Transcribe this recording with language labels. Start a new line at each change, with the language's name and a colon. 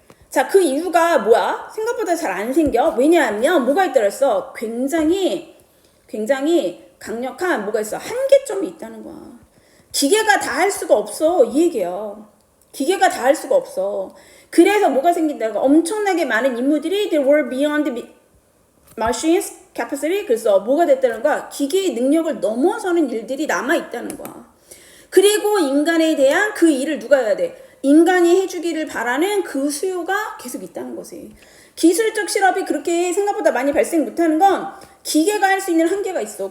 Korean: 자, 그 이유가 뭐야? 생각보다 잘 안 생겨. 왜냐하면 뭐가 있다고 했어? 굉장히 강력한 뭐가 있어? 한계점이 있다는 거야. 기계가 다 할 수가 없어. 이 얘기야. 기계가 다 할 수가 없어. 그래서 뭐가 생긴다는 거야? 엄청나게 많은 인물들이
English: they were beyond machines capacity.
Korean: 그래서 뭐가 됐다는 거야? 기계의 능력을 넘어서는 일들이 남아있다는 거야. 그리고 인간에 대한 그 일을 누가 해야 돼? 인간이 해주기를 바라는 그 수요가 계속 있다는 거지. 기술적 실업이 그렇게 생각보다 많이 발생 못하는 건 기계가 할 수 있는 한계가 있어.